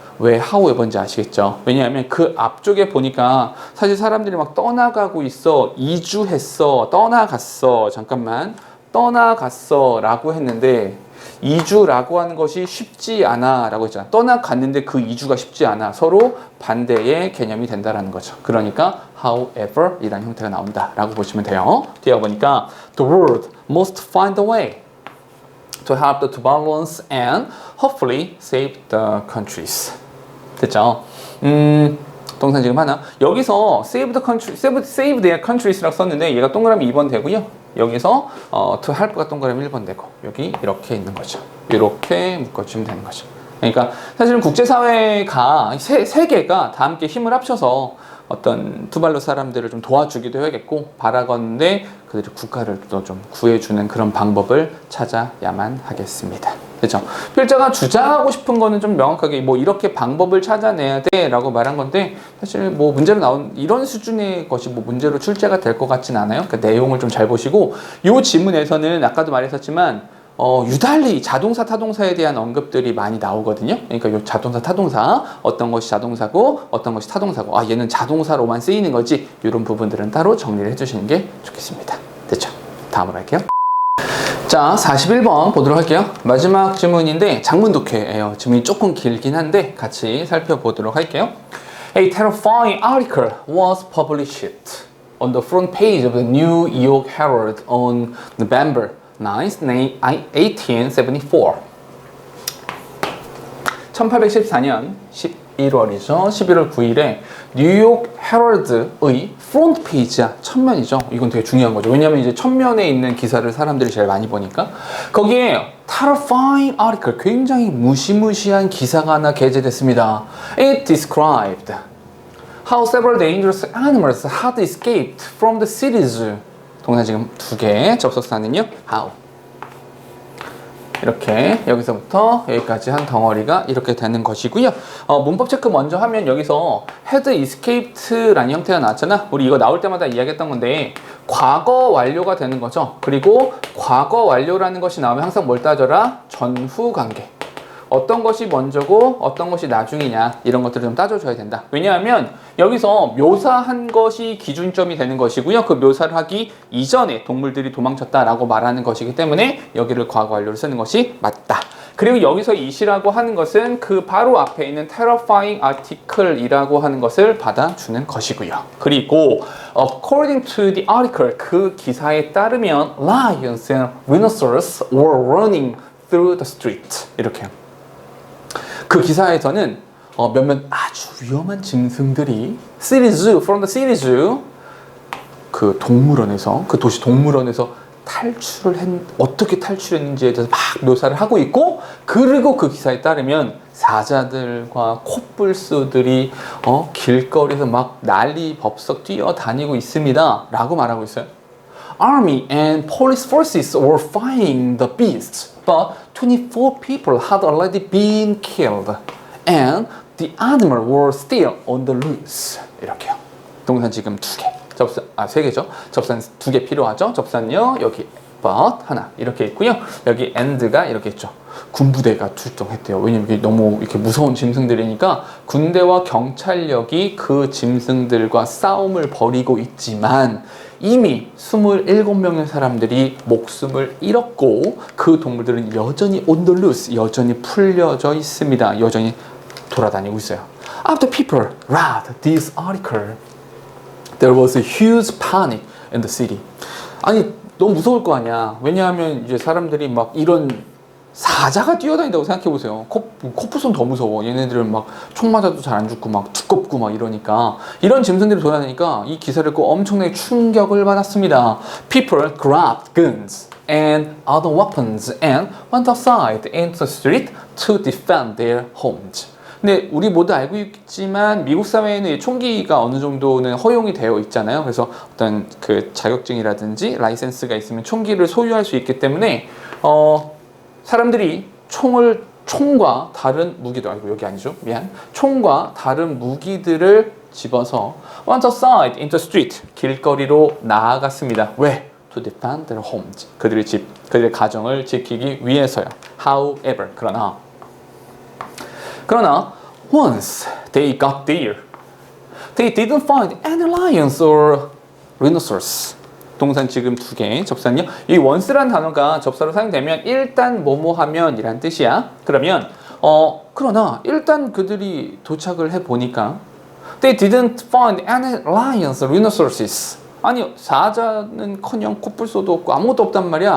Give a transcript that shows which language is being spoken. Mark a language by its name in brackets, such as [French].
[Korean] 왜 however인지 아시겠죠? 왜냐하면 그 앞쪽에 보니까 사실 사람들이 막 떠나가고 있어, 이주했어, 떠나갔어, 잠깐만, 떠나갔어 라고 했는데 이주라고 하는 것이 쉽지 않아 라고 했잖아. 떠나갔는데 그 이주가 쉽지 않아. 서로 반대의 개념이 된다라는 거죠. 그러니까 however 이라는 형태가 나온다 라고 보시면 돼요. 뒤에 보니까 [English] the world must find a way to help the Tuvaluans and hopefully save the countries. [Korean] 됐죠? 동사 지금 하나. 여기서 [English] save their countries [Korean] 라고 썼는데 얘가 동그라미 2번 되고요. 여기서 [English] to help [Korean] 가 동그라미 1번 되고 여기 이렇게 있는 거죠. 이렇게 묶어주면 되는 거죠. 그러니까 사실은 국제사회가 세 개가 다 함께 힘을 합쳐서 어떤 투발루 사람들을 좀 도와주기도 해야겠고 바라건대 그들의 국가를 또 좀 구해주는 그런 방법을 찾아야만 하겠습니다. 그렇죠? 필자가 주장하고 싶은 거는 좀 명확하게 뭐 이렇게 방법을 찾아내야 돼 라고 말한 건데 사실 뭐 문제로 나온 이런 수준의 것이 뭐 문제로 출제가 될 것 같진 않아요. 그러니까 내용을 좀 잘 보시고 이 지문에서는 아까도 말했었지만 유달리 자동사 타동사에 대한 언급들이 많이 나오거든요. 그러니까 이 자동사 타동사 어떤 것이 자동사고 어떤 것이 타동사고 얘는 자동사로만 쓰이는 거지 이런 부분들은 따로 정리를 해주시는 게 좋겠습니다. 됐죠? 다음으로 할게요. 자, 41번 보도록 할게요. 마지막 질문인데 장문 독해예요. 질문이 조금 길긴 한데 같이 살펴보도록 할게요. [English] A terrifying article was published on the front page of the New York Herald on November 9th, 1874. [Korean] 1814년 11월이죠. 11월 9일에 뉴욕 헤럴드의 프론트 페이지야. 첫면이죠. 이건 되게 중요한 거죠. 왜냐하면 이제 첫면에 있는 기사를 사람들이 제일 많이 보니까 거기에 [English] terrifying article, [Korean] 굉장히 무시무시한 기사가 하나 게재됐습니다. [English] It described how several dangerous animals had escaped from the cities [Korean] 동사 지금 2개, 접속사는요 how. 이렇게 여기서부터 여기까지 한 덩어리가 이렇게 되는 것이고요. 문법 체크 먼저 하면 여기서 [English] had escaped [Korean] 라는 형태가 나왔잖아. 우리 이거 나올 때마다 이야기했던 건데 과거 완료가 되는 거죠. 그리고 과거 완료라는 것이 나오면 항상 뭘 따져라? 전후 관계. 어떤 것이 먼저고 어떤 것이 나중이냐 이런 것들을 좀 따져줘야 된다. 왜냐하면 여기서 묘사한 것이 기준점이 되는 것이고요. 그 묘사를 하기 이전에 동물들이 도망쳤다라고 말하는 것이기 때문에 여기를 과거 완료로 쓰는 것이 맞다. 그리고 여기서 it이라고 하는 것은 그 바로 앞에 있는 [English] terrifying article [Korean] 이라고 하는 것을 받아주는 것이고요. 그리고 [English] according to the article [Korean] 그 기사에 따르면 [English] lions and rhinoceros were running through the street [Korean] 이렇게요. 그 기사에서는 몇몇 아주 위험한 짐승들이 [English] from the series [Korean] 그 동물원에서 그 도시 동물원에서 어떻게 탈출했는지에 대해서 막 묘사를 하고 있고 그리고 그 기사에 따르면 사자들과 콧불소들이 길거리에서 막 난리 법석 뛰어다니고 있습니다 라고 말하고 있어요. [English] Army and police forces were fighting the beasts, but 24 people had already been killed, and the animals were still on the loose. [Korean] 이렇게요. 동사 지금 2개, 접사 3개죠. 접사는 2개 필요하죠. 접사는요 여기 but 하나 이렇게 있고요. 여기 and가 이렇게 있죠. 군부대가 출동했대요. 왜냐면 이게 너무 이렇게 무서운 짐승들이니까 군대와 경찰력이 그 짐승들과 싸움을 벌이고 있지만 이미 27명의 사람들이 목숨을 잃었고 그 동물들은 여전히 [English] on the loose, [Korean] 여전히 풀려져 있습니다. 여전히 돌아다니고 있어요. [English] After people read this article, there was a huge panic in the city. [Korean] 아니 너무 무서울 거 아니야. 왜냐하면 이제 사람들이 막 이런 사자가 뛰어다닌다고 생각해보세요. 코뿔소는 더 무서워. 얘네들은 막 총 맞아도 잘 안 죽고 막 두껍고 막 이러니까 이런 짐승들이 돌아다니니까 이 기사를 읽고 엄청나게 충격을 받았습니다. [English] People grabbed guns and other weapons and went outside into the street to defend their homes. [Korean] 근데 우리 모두 알고 있지만 미국 사회에는 총기가 어느 정도는 허용이 되어 있잖아요. 그래서 어떤 그 자격증이라든지 라이센스가 있으면 총기를 소유할 수 있기 때문에 사람들이 총과 다른 무기도 여기 아니죠. 미안. 총과 다른 무기들을 집어서 [English] went outside into the street [Korean] 길거리로 나아갔습니다. 왜? [English] To defend their homes. [Korean] 그들의 가정을 지키기 위해서요. [English] However, [Korean] 그러나 [English] once they got there, they didn't find any lions or rhinoceros. [Korean] 동산 지금 2개, 접사는요. 이 once라는 단어가 접사로 사용되면 일단 뭐뭐 하면이란 뜻이야. 그러면 그러나 일단 그들이 도착을 해 보니까 [English] they didn't find any lions or rhinoceroses. [Korean] 아니 사자는커녕 코뿔소도 없고 아무것도 없단 말이야.